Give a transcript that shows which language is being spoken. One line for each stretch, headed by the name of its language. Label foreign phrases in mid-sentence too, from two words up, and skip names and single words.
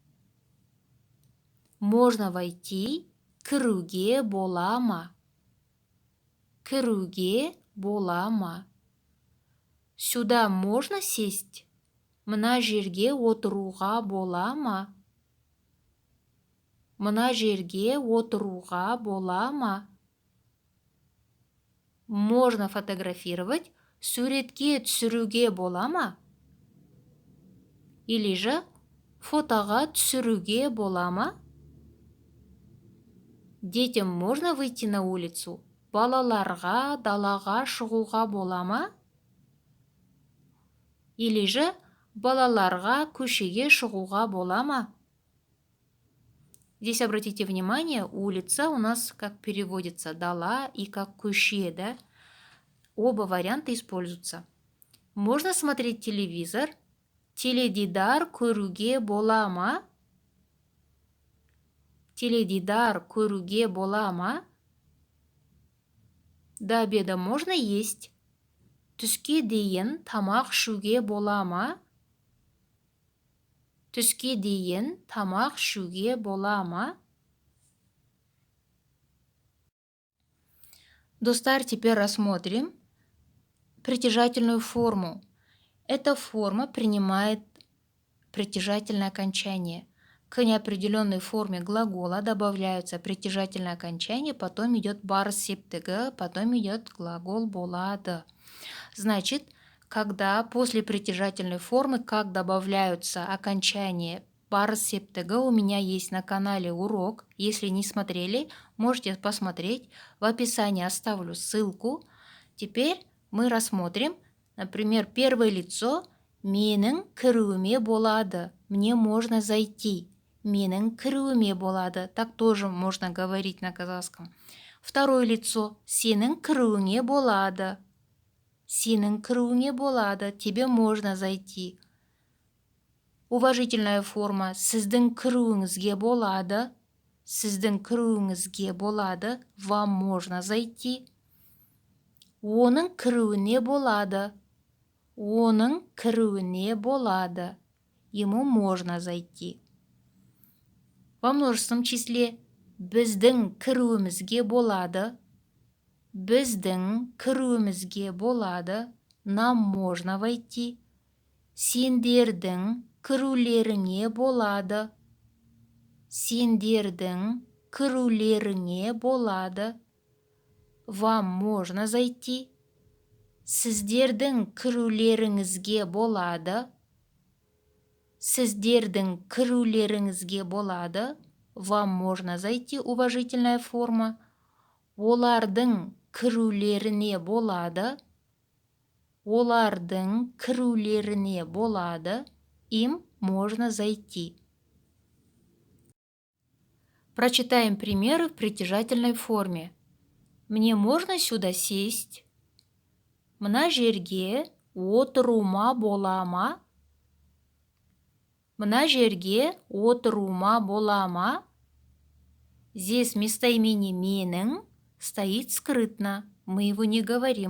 Russian: Можно войти,
Kazakh: кіруге болама. Кіруге болама.
Russian: Сюда можно сесть?
Kazakh: Мына жерге отыруға болама. Мына жерге отыруға болама.
Russian: Можно фотографировать?
Kazakh: Суретке түсіруге болама?
Russian: Или же
Kazakh: фотоға түсіруге болама?
Russian: Детям можно выйти на улицу?
Kazakh: Балаларға далаға шығуға болама?
Russian: Или же
Kazakh: балаларға көшеге шығуға болама?
Russian: Здесь обратите внимание, улица у нас как переводится дала и как көше, да? Оба варианта используются. Можно смотреть телевизор?
Kazakh: Теледидар көруге болама? Теледидар көруге болама?
Russian: До обеда можно есть?
Kazakh: Түске дейін тамақ ішуге болама? Түске дейін тамақ ішуге болама?
Russian: Достар, теперь рассмотрим притяжательную форму. Эта форма принимает притяжательное окончание. К неопределенной форме глагола добавляются притяжательное окончание, потом идет
Kazakh: бар септігі,
Russian: потом идет глагол болады. Значит, когда после притяжательной формы как добавляются окончания
Kazakh: бар септігі,
Russian: у меня есть на канале урок. Если не смотрели, можете посмотреть. В описании оставлю ссылку. Теперь мы рассмотрим, например, первое лицо.
Kazakh: Менің кіруіме болады.
Russian: Мне можно зайти.
Kazakh: Менің кіруіме болады.
Russian: Так тоже можно говорить на казахском. Второе лицо.
Kazakh: Сенің кіруіңе болады. Сенің кіруіңе болады.
Russian: Тебе можно зайти. Уважительная форма.
Kazakh: Сіздің кіруіңізге болады. Сіздің кіруіңізге болады.
Russian: Вам можно зайти.
Kazakh: Оның кіруіне болады. Оның кіруіне болады.
Russian: Ему можно зайти. Во множественном числе
Kazakh: біздің кіруімізге болады. Біздің кіруімізге болады.
Russian: Нам можно войти.
Kazakh: Сендердің кірулеріңе болады. Сендердің кірулеріңе болады.
Russian: Вам можно зайти.
Kazakh: Сіздердің кірулеріңізге болады. Сіздердің кірулеріңізге болады.
Russian: Вам можно зайти. Уважительная форма.
Kazakh: Олардың кірулеріне болады. Олардың кірулеріне болады.
Russian: Им можно зайти. Прочитаем примеры в притяжательной форме. Мне можно сюда сесть?
Kazakh: Мына жерге отыруыма болама? Мына жерге отыруыма болама?
Russian: Здесь местоимение менің стоит скрытно. Мы его не говорим.